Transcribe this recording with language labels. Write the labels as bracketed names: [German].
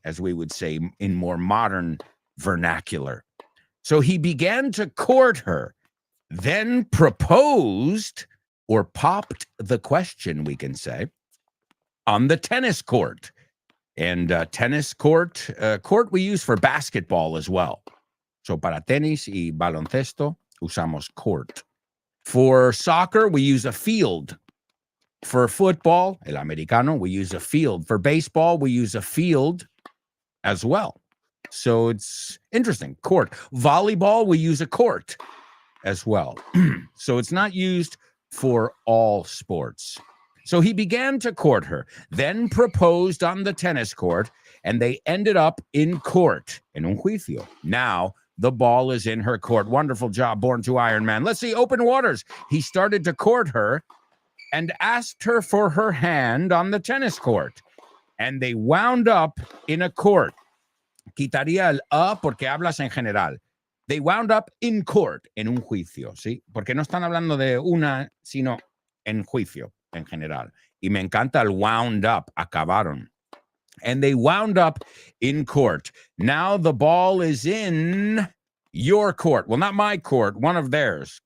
[English] As we would say in more modern vernacular. So he began to court her, then proposed or popped the question, we can say, on the tennis court. And tennis court we use for basketball as well. [Spanish] So para tenis y baloncesto usamos court. [English] For soccer, we use a field. For football, [Spanish] el americano, [English] we use a field. For baseball, we use a field as well. So it's interesting. Court. Volleyball, we use a court as well. So it's not used for all sports. So he began to court her, then proposed on the tennis court, and they ended up in court, [Spanish] en un juicio. [English] Now the ball is in her court. Wonderful job, Born to Iron Man. Let's see, open waters. He started to court her and asked her for her hand on the tennis court. And they wound up in a court. [Spanish] Quitaría el porque hablas en general. [English] They wound up in court, [Spanish] en un juicio, ¿sí? Porque no están hablando de una, sino en juicio, en general. Y me encanta el wound up, acabaron. [English] And they wound up in court. Now the ball is in your court. Well, not my court, one of theirs.